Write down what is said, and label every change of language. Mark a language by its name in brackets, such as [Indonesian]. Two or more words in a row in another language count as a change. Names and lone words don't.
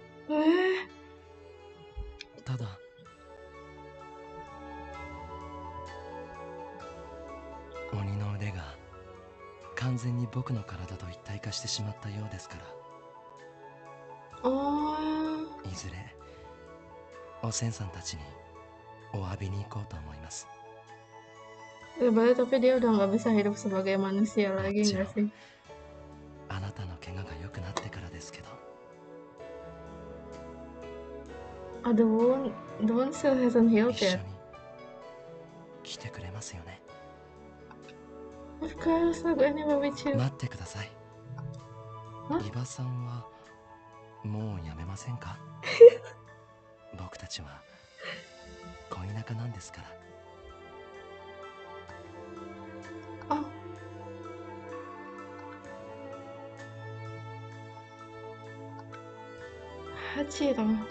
[Japanese] ただ鬼の腕が完全に僕の体と一体化してしまったようですから、いずれおせんさんたちにお詫びに行こうと思います。 [Indonesian] tapi dia udah nggak bisa hidup sebagai manusia lagi nggak sih? [Japanese] あなたの怪我が良くなってからですけど。 [English] The wound still hasn't healed [Japanese] 一緒 [English] yet. [Japanese] に来てくれますよね。 [English] Of course, I'll go anywhere with you. [Japanese] 待ってください。伊庭さんはもうやめませんか？僕たちは恋仲なんですから。 Oh. Hachiro.